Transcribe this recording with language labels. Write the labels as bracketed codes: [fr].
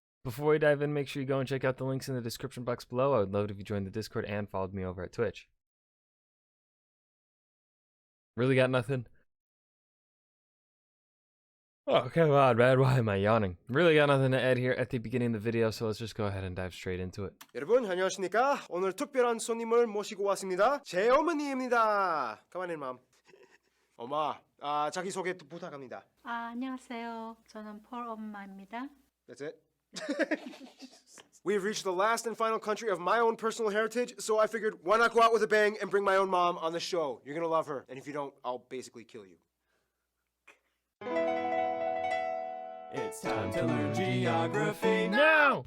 [en] Before we dive in, make sure you go and check out the links in the description box below. I would love it if you joined the Discord and followed me over at Twitch. Really got nothing? Oh, come on, man. Why am I yawning? Really got nothing to add here at the beginning of the video, so let's just go ahead and dive straight into it. [ko] 여러분 안녕하십니까? 오늘 특별한 손님을 모시고 왔습니다. 제 어머니입니다. [en] Come on in, mom. [ko] 엄마, 자기 소개 부탁합니다. 안녕하세요. 저는 폴 엄마입니다. [en] That's it. We've reached the last and final country of my own personal heritage, so I figured why not go out with a bang and bring my own mom on the show. You're gonna love her, and if you don't, I'll basically kill you. It's time to learn geography now!